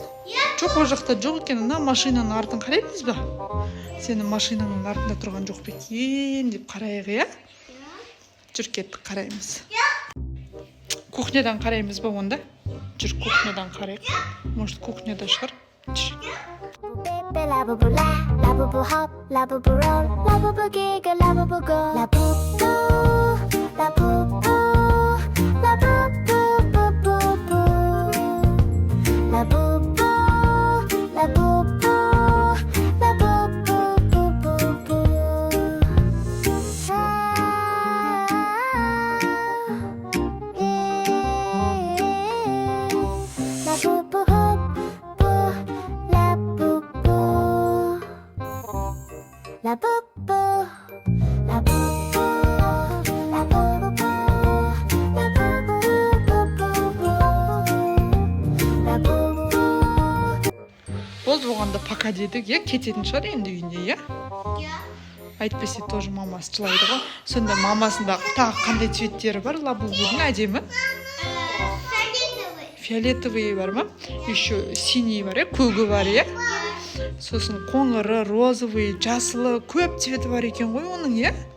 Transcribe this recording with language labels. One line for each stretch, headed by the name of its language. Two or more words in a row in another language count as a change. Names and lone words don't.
Kazakh: Жоқ, ол жақта жоқ екен, ана машинаның артын қараймыз ба? Сені машинаның артында тұрған жоқ па екен деп қарайық, иә? Жүр кеттік, қараймыз. Кухнядан қараймыз ба онда? Жүр, кухнядан қарайық. Может, кухняда шығар? Жүр.
English: Labubu la, labubu hop, labubu roll, labubu giggle, labubu go. Labubu, labubu, labubu, boo boo boo. Labubu, labubu, labubu, boo boo boo. Labubu hop, boo, labubu. La bobo, la bobo, la bobo, la bobo, la bobo.
Kazakh: Болды, оғанда пока дедік, иә, кететін шығар енді үйінде, иә? Айтпесе тоже мамасы жылайды ғой. Сонда мамасындағы тағы қандай цветтері бар, Лабубудың әдемі? Фиолетовый бар ма?
Russian: Еще синий
Kazakh: бар, көгі бар, иә? Сосын қоңыры, розовый, жасылы, көп цветі бар екен ғой оның, иә?